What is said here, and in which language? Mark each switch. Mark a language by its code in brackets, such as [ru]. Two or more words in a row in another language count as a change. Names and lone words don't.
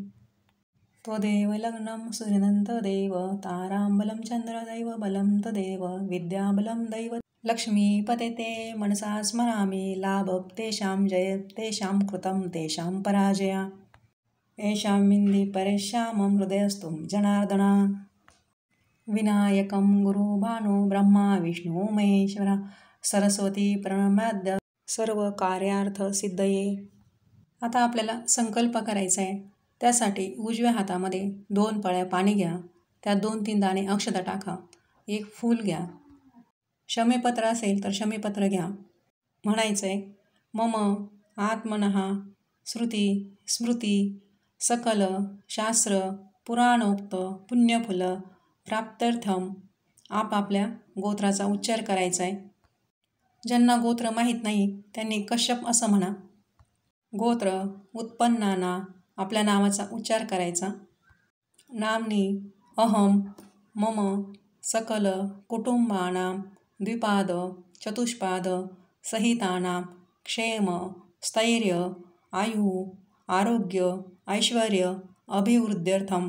[sa] त्वदेव लग्नं सुनन्ददेव ताराबलं चन्द्रदैव बलं तदेव विद्याबलं दैव लक्ष्मीपते ते मनसा स्मरामि लाभं तेषां जय तेषां कृतं तेषां पराजया येषां विन्धि परेषामं हृदयस्थं जनार्दना. विनायकं गुरु भानु ब्रह्मा विष्णु महेश्वरा सरस्वती प्रणमाद्य सर्व कार्यार्थ सिद्धये. [mr] आता आपल्याला संकल्प करायचा आहे. त्यासाठी उजव्या हातामध्ये 2 पळ्या पाणी घ्या. त्यात 2-3 दाणे अक्षता टाका. एक फूल घ्या. शमीपत्र असेल तर शमीपत्र घ्या. म्हणायचं आहे [sa] मम आत्मनः श्रुती स्मृती सकल शास्त्र पुराणोक्त पुण्यफुल प्राप्त्यर्थम. [mr] आपापल्या गोत्राचा उच्चार करायचा आहे. ज्यांना गोत्र माहीत नाही त्यांनी कश्यप असं म्हणा. गोत्र उत्पन्नाना आपल्या नावाचा उच्चार करायचा. [sa] नामनी अहम मम सकल कुटुंबानां द्विपाद चतुष्पाद सहितानां क्षेम स्थैर्य आयु आरोग्य ऐश्वर्य अभिवृद्ध्यर्थम